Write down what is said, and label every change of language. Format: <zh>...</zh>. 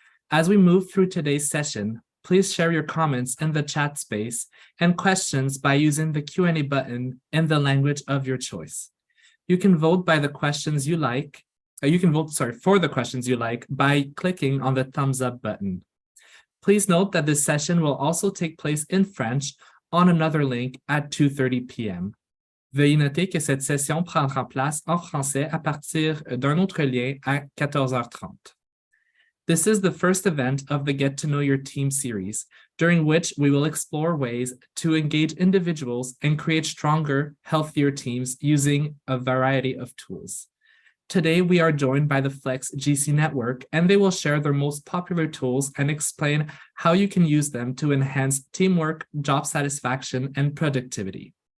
<en>As we move through today's session, please share your comments in the chat space and questions by using the Q&A button in the language of your choice. You can vote by the questions you like. You can vote, for the questions you like by clicking on the thumbs up button. Please note that this session will also take place in French on another link at 2:30 p.m.</en> <fr>Veuillez noter que cette session prendra place en français à partir d'un autre lien à 14h30.</fr> <en>This is the first event of the Get to Know Your Team series, during which we will explore ways to engage individuals and create stronger, healthier teams using a variety of tools. Today, we are joined by the Flex GC Network, and they will share their most popular tools and explain how you can use them to enhance teamwork, job satisfaction, and productivity.</en>